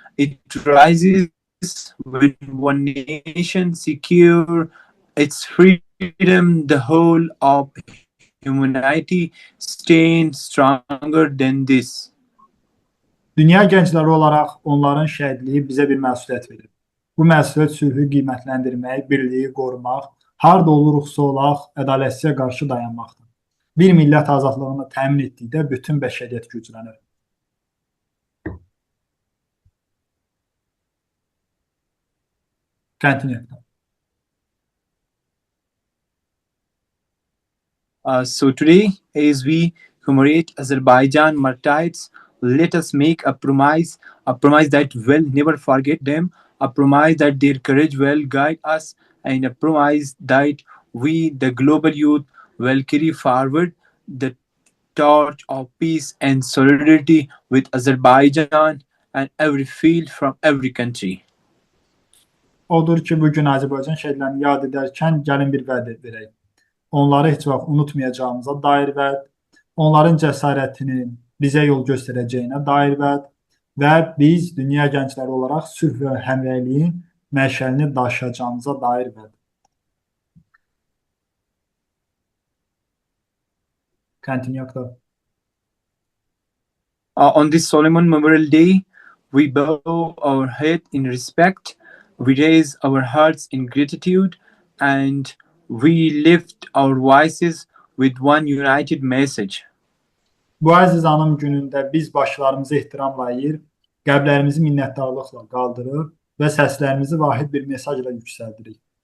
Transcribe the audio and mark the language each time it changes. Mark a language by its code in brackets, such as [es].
[en] It rises when one nation secure its freedom, the whole of humanity stands stronger than this. [az] Dünya gəncləri olaraq onların şəhidliyi bizə bir məsuliyyət verir. Bu məsuliyyət sülhü qiymətləndirmək, birliyi qorumaq, harda oluruqsa olaq, ədalətsizliyə qarşı dayanmaqdır. Bir millət azadlığını təmin etdikdə bütün bəşəriyyət güclənir. [en] Continue. So today, as we commemorate Azerbaijan martyrs, let us make a promise that we'll never forget them, a promise that their courage will guide us, and a promise that we, the global youth, will carry forward the torch of peace and solidarity with Azerbaijan and every field from every country. [az] Odur ki, bugün Azərbaycan şəhidlərini yad edərkən gəlin bir vəd verək. Onları heç vaxt unutmayacağımıza dair vəd, onların cəsarətinin bizə yol göstərəcəyinə dair vəd və biz dünya gəncləri olaraq sülh və həmrəyliyin məşəlini daşıyacağımıza dair vəd. [en] Continue, Akhtar. On this Solomon Memorial Day, we bow our head in respect, we raise our hearts in gratitude, and we lift our voices with one united message. [az] Bu əziz anım günündə biz başlarımızı ehtiramla əyir, qəlblərimizi minnətdarlıqla qaldırır və səslərimizi vahid bir mesajla yüksəldirik.